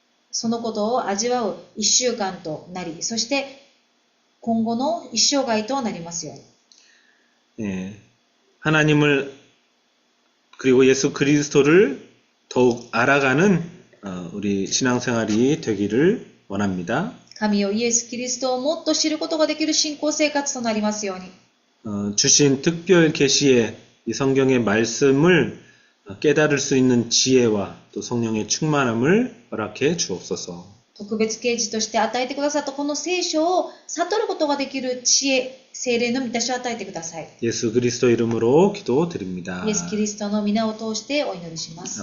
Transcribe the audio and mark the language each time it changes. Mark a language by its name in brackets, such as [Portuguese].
[Japanese] そのことを味わう一週間となり、そして今後の一生涯となりますように。 [Korean] 예, 하나님을 그리고 예수 그리스도를 더욱 알아가는 우리 신앙생활이 되기를 원합니다. [Japanese] 神をイエス・キリストをもっと知ることができる信仰生活となりますように。 [Korean] 주신 특별 계시의 이 성경의 말씀을 깨달을 수 있는 지혜와 또 성령의 충만함을 허락해 주옵소서. [Japanese] 特別啓示として与えてくださったこの聖書を悟ることができる知恵、聖霊の満たしを与えてください。 [Korean] 예수 그리스도 이름으로 기도드립니다. [Japanese] イエス・キリストの皆を通してお祈りします。